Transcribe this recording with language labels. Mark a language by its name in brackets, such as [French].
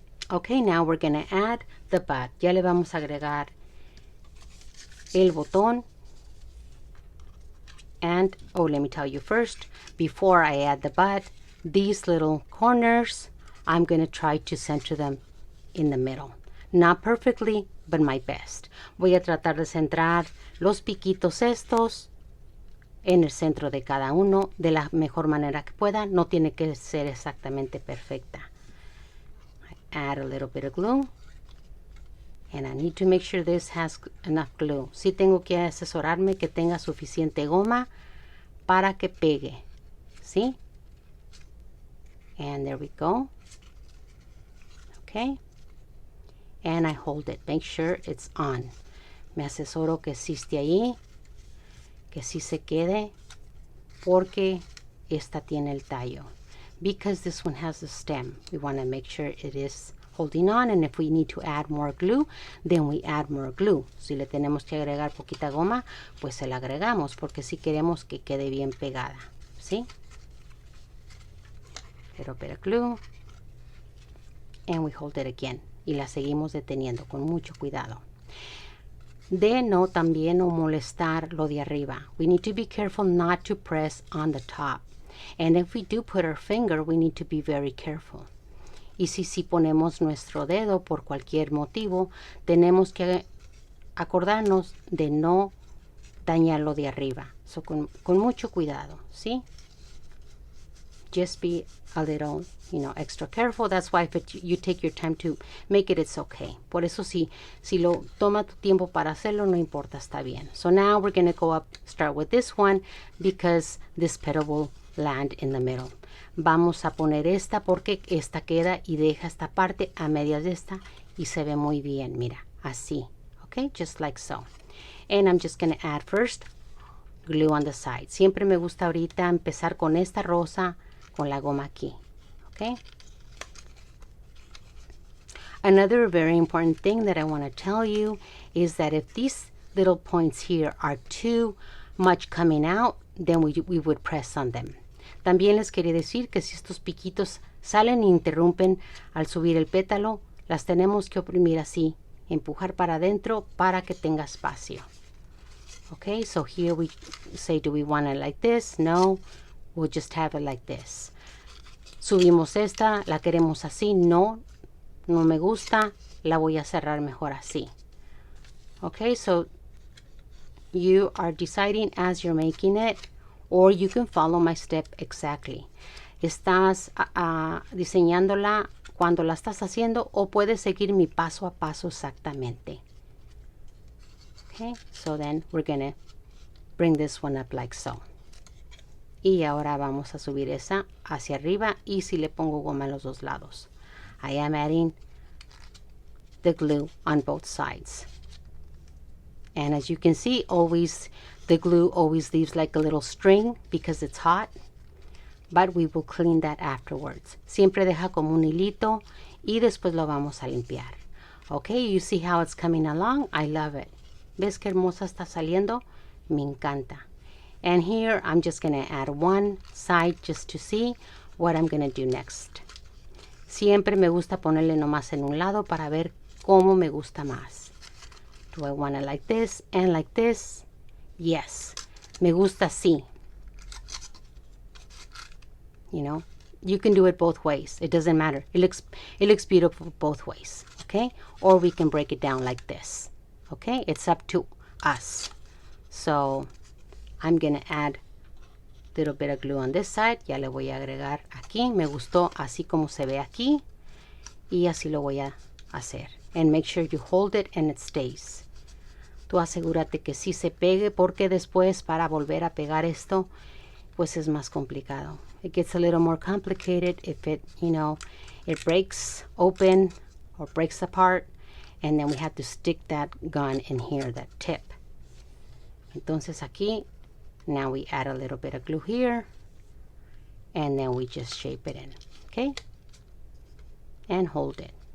[English] Okay, now we're going to add the bud. [Spanish] Ya le vamos a agregar el botón. [English] And, oh, let me tell you first, before I add the bud, these little corners, I'm going to try to center them in the middle. Not perfectly, but my best. [Spanish] Voy a tratar de centrar los piquitos estos en el centro de cada uno de la mejor manera que pueda. No tiene que ser exactamente perfecta. [English] I add a little bit of glue. And I need to make sure this has enough glue. [Spanish] Sí tengo que asesorarme que tenga suficiente goma para que pegue. ¿Sí? [English] And there we go. Okay. And I hold it. Make sure it's on. [Spanish] Me asesoro que sí esté ahí. Que sí se quede. Porque esta tiene el tallo. [English] Because this one has the stem. We want to make sure it is holding on, and if we need to add more glue, then we add more glue. [Spanish] Si le tenemos que agregar poquita goma, pues se la agregamos, porque si queremos que quede bien pegada, ¿sí? [English] Little bit of glue, and we hold it again, [Spanish] y la seguimos deteniendo con mucho cuidado. De no también no molestar lo de arriba. [English] We need to be careful not to press on the top, and if we do put our finger, we need to be very careful. [Spanish] Y si ponemos nuestro dedo por cualquier motivo, tenemos que acordarnos de no dañarlo de arriba. So, con mucho cuidado, ¿sí? [English] Just be a little, you know, extra careful. That's why if you take your time to make it, it's okay. [Spanish] Por eso si lo toma tu tiempo para hacerlo, no importa, está bien. [English] So now we're going to go up, start with this one, because this petal will land in the middle. [Spanish] Vamos a poner esta porque esta queda y deja esta parte a medias de esta y se ve muy bien, mira, así, okay, [English] just like so. And I'm just going to add first glue on the side. [Spanish] Siempre me gusta ahorita empezar con esta rosa con la goma aquí, okay. [English] Another very important thing that I want to tell you is that if these little points here are too much coming out, then we would press on them. [Spanish] También les quería decir que si estos piquitos salen e interrumpen al subir el pétalo, las tenemos que oprimir así, empujar para adentro para que tenga espacio. [English] Okay, so here we say, do we want it like this? No, we'll just have it like this. [Spanish] Subimos esta, la queremos así, no me gusta, la voy a cerrar mejor así. [English] Okay, so you are deciding as you're making it, or you can follow my step exactly. [Spanish] Estás diseñándola cuando la estás haciendo, o puedes seguir mi paso a paso exactamente. [English] Okay, so then we're gonna bring this one up like so. [Spanish] Y ahora vamos a subir esa hacia arriba, y si le pongo goma en los dos lados. [English] I am adding the glue on both sides. And as you can see, always the glue always leaves like a little string because it's hot, but we will clean that afterwards. [Spanish] Siempre deja como un hilito y después lo vamos a limpiar. [English] Okay, you see how it's coming along? I love it. [Spanish] ¿Ves qué hermosa está saliendo? Me encanta. [English] And here I'm just going to add one side just to see what I'm going to do next. [Spanish] Siempre me gusta ponerle nomás en un lado para ver cómo me gusta más. [English] Do I want it like this and like this? Yes. [Spanish] Me gusta así. [English] You know, you can do it both ways. It doesn't matter. It looks beautiful both ways. Okay? Or we can break it down like this. Okay? It's up to us. So I'm going to add a little bit of glue on this side. [Spanish] Ya le voy a agregar aquí. Me gustó así como se ve aquí. Y así lo voy a hacer. [English] And make sure you hold it and it stays. [Spanish] Tú asegúrate que sí se pegue, porque después para volver a pegar esto, pues es más complicado. [English] It gets a little more complicated if it, you know, it breaks open or breaks apart, and then we have to stick that gun in here, that tip. [Spanish] Entonces aquí, [English] now we add a little bit of glue here, and then we just shape it in, okay? And hold it.